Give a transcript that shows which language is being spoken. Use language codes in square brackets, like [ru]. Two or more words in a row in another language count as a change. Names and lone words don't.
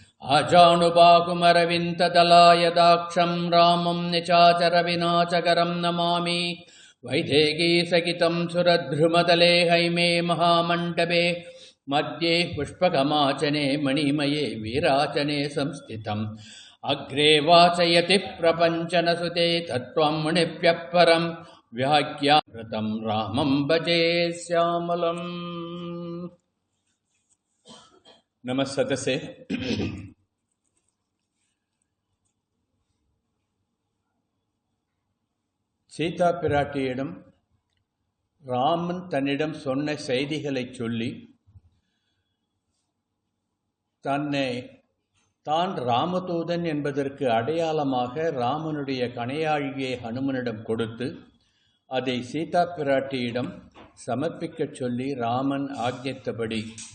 [sa] आजानुबाहुमरविन्ददलायदाक्षं रामं निशाचरविनाशकरं नमामि वैदेहीसहितं सुरद्रुमतले हैमे महामण्डपे मध्ये पुष्पकमाचने मणिमये वीराचने संस्थितम् अग्रे वाचयति प्रपञ्चनसुते तत्त्वं मुनिभ्यः परं व्याख्यातं रामं भजे श्यामलम्। नमस्ते। [ta] சீதா பிராட்டியிடம் ராமன் தன்னிடம் சொன்ன செய்திகளை சொல்லி தான் ராமதூதன் என்பதற்கு அடையாளமாக ராமனுடைய கணையாழியை ஹனுமனிடம் கொடுத்து அதை சீதா பிராட்டியிடம் சமர்ப்பிக்கச் சொல்லி ராமன் ஆக்ஞித்தபடி